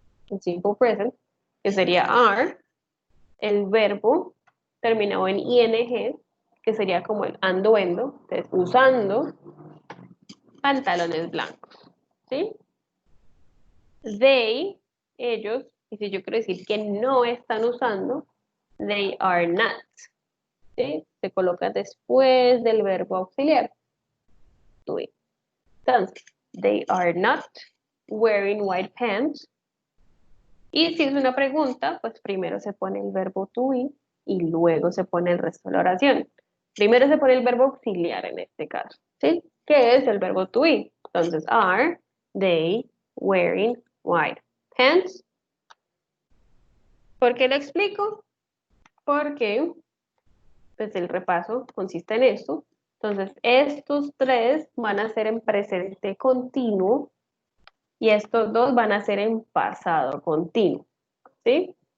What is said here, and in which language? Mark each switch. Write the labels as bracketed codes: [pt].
[es] en simple present, que sería are, el verbo terminado en ing, que sería como el ando, entonces usando pantalones blancos, ¿sí? They, ellos, y si yo quiero decir que no están usando, [en] they are not, [es] ¿sí? Se coloca después del verbo auxiliar, to be. [en] Entonces, they are not wearing white pants. [es] Y si es una pregunta, pues primero se pone el verbo to be y luego se pone el resto de la oración. Primero se pone el verbo auxiliar en este caso, ¿sí? ¿Qué es el verbo to be? [en] Entonces, are they wearing white pants? [es] ¿Por qué lo explico? Porque pues el repaso consiste en esto. Entonces, estos tres van a ser en presente continuo y estos dos van a ser en pasado continuo, ¿sí?